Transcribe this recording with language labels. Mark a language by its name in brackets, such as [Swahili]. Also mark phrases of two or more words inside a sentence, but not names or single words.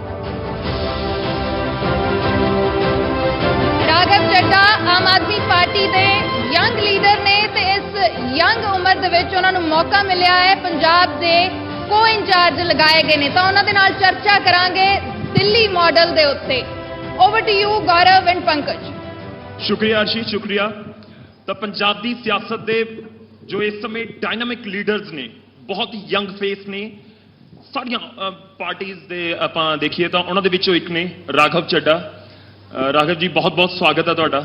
[Punjabi] ਰਾਘਵ ਚੱਢਾ ਆਮ ਆਦਮੀ ਪਾਰਟੀ ਦੇ [English] young leader [Punjabi] ਨੇ ਤੇ ਇਸ ਯੰਗ ਉਮਰ ਦੇ ਵਿਚ ਉਨ੍ਹਾਂ ਨੂੰ ਮੌਕਾ ਮਿਲਿਆ ਹੈ ਪੰਜਾਬ ਦੇ ਕੋ ਇੰਚਾਰਜ ਲਗਾਏ ਗਏ ਨੇ ਤਾਂ ਉਨ੍ਹਾਂ ਦੇ ਨਾਲ ਚਰਚਾ ਕਰਾਂਗੇ ਦਿੱਲੀ ਮਾਡਲ ਦੇ ਉੱਤੇ। [English] Over to you Gaurav and Pankaj. [Punjabi] ਸ਼ੁਕਰੀਆ ਅਰਸ਼ੀ, ਸ਼ੁਕਰੀਆ। ਤੋ ਪੰਜਾਬ ਦੀ ਸਿਆਸਤ ਦੇ ਜੋ ਇਸ ਸਮੇਂ [English] dynamic leaders [Punjabi] ਨੇ ਬਹੁਤ ਹੀ [English] young face [Punjabi] ਨੇ ਸਾਰੀਆਂ ਪਾਰਟੀਜ਼ ਦੇ ਆਪਾਂ ਦੇਖੀਏ ਤੋ ਉਨ੍ਹਾਂ ਦੇ ਵਿਚੋਂ ਇਕ ਨੇ ਰਾਘਵ ਚੱਢਾ। ਰਾਘਵ ਜੀ ਬਹੁਤ ਬਹੁਤ ਸਵਾਗਤ ਹੈ ਤੁਹਾਡਾ।